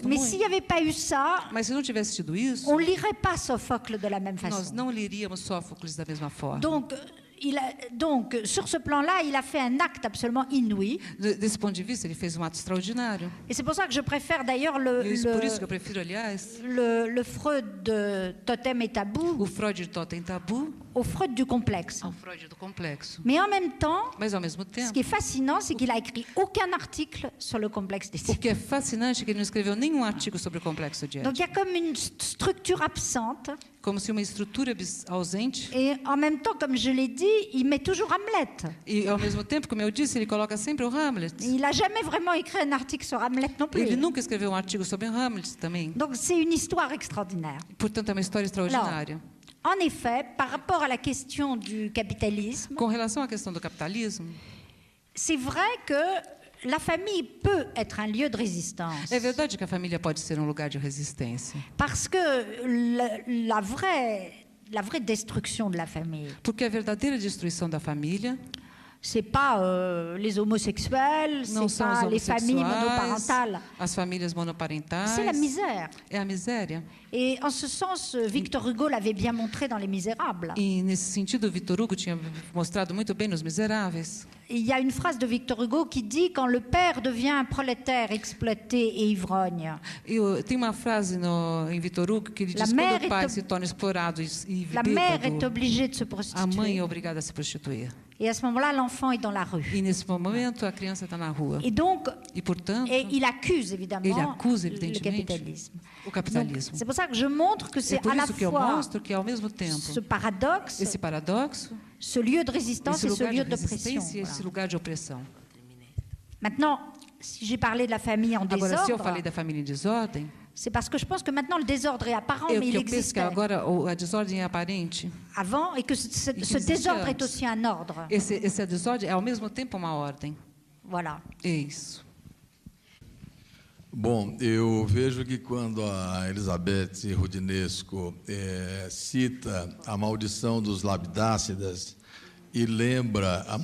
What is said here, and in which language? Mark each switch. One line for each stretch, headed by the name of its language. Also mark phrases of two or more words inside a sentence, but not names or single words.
French: mais
Portuguese: muito,
French: s'il n'y avait pas eu ça,
Portuguese: mas se não tivesse tido isso,
French: on lirait pas Sophocle de la même
Portuguese: nós
French: façon.
Portuguese: não liríamos Sófocles da mesma forma.
French: Donc, sur ce plan-là, il a fait un acte absolument inouï.
Portuguese: Desse ponto de vista, ele fez um ato extraordinário.
French: Et c'est pour ça que je préfère d'ailleurs
Portuguese: Por isso que eu prefiro, aliás,
French: le Freud de Totem et Tabou
Portuguese: o Freud de Totem Tabu
French: au Freud du complexe.
Portuguese: ao Freud do complexo.
French: Mais en même temps,
Portuguese: Mas, ao mesmo
French: ce
Portuguese: tempo,
French: qui est fascinant, c'est qu'il a écrit aucun article sur le complexe
Portuguese: o
French: d'Édipe.
Portuguese: que é fascinante é que ele não escreveu nenhum artigo sobre o complexo de
French: Donc
Portuguese: Édipo.
French: il y a comme une structure absente.
Portuguese: Como se uma estrutura ausente.
French: Et en même temps, comme je l'ai dit, il met toujours Hamlet.
Portuguese: E, ao mesmo tempo, como eu disse, ele coloca sempre o Hamlet.
French: Il n'a jamais vraiment écrit un article sur Hamlet non plus.
Portuguese: Ele nunca escreveu um artigo sobre o Hamlet também.
French: Donc c'est une histoire extraordinaire.
Portuguese: Portanto, é uma história extraordinária.
French: En effet, par rapport à la question du capitalisme,
Portuguese: Com relação à questão do capitalismo,
French: c'est vrai que la famille peut être un lieu de résistance.
Portuguese: é verdade que a família pode ser um lugar de resistência.
French: Parce que la vraie destruction de la famille,
Portuguese: Porque a verdadeira destruição da família
French: c'est pas les homosexuels,
Portuguese: não
French: c'est
Portuguese: são os
French: pas les familles
Portuguese: homossexuais,
French: monoparentales,
Portuguese: as famílias monoparentais.
French: c'est la misère.
Portuguese: É a miséria.
French: Et en ce sens, Victor Hugo l'avait bien montré dans Les Misérables.
Portuguese: E, nesse sentido, Victor Hugo tinha mostrado muito bem nos Miseráveis.
French: Il y a une phrase de Victor Hugo qui dit « Quand le père devient un prolétaire exploité et ivrogne,
Portuguese: Tem uma frase em Victor Hugo que ele
French: La
Portuguese: diz
French: mère
Portuguese: quando o pai
French: est
Portuguese: se torna explorado e
French: la mère est
Portuguese: bêbado,
French: obligée de se
Portuguese: a mãe
French: prostituer.
Portuguese: é obrigada a se prostituir.
French: Et à ce moment-là, l'enfant est dans la rue.
Portuguese: E nesse momento a criança está na rua.
French: Et donc,
Portuguese: E, portanto,
French: il accuse évidemment
Portuguese: ele acusa,
French: le
Portuguese: evidentemente,
French: capitalisme.
Portuguese: o capitalismo.
French: C'est pour ça que je montre que
Portuguese: É
French: c'est
Portuguese: por
French: à la
Portuguese: isso que eu
French: fois
Portuguese: mostro que, ao mesmo tempo,
French: ce paradoxe,
Portuguese: esse paradoxo,
French: ce lieu de résistance
Portuguese: esse
French: et ce
Portuguese: lugar
French: lieu
Portuguese: de
French: d'oppression.
Portuguese: resistência e esse
French: Voilà.
Portuguese: lugar de opressão.
French: Maintenant, si j'ai parlé de la famille en
Portuguese: Agora, se eu
French: désordre,
Portuguese: falei da família em desordem,
French: c'est parce que je pense que maintenant le désordre est apparent,
Portuguese: é
French: mais il
Portuguese: que eu penso que
French: existait
Portuguese: agora a desordem é aparente.
French: avant et que ce
Portuguese: existe
French: désordre est
Portuguese: antes.
French: aussi un ordre.
Portuguese: Esse desordem é ao mesmo tempo uma ordem.
French: Voilà.
Portuguese: É isso. Bom, eu vejo que quando a Elizabeth Rudinesco cita a maldição dos Labidácidas e lembra a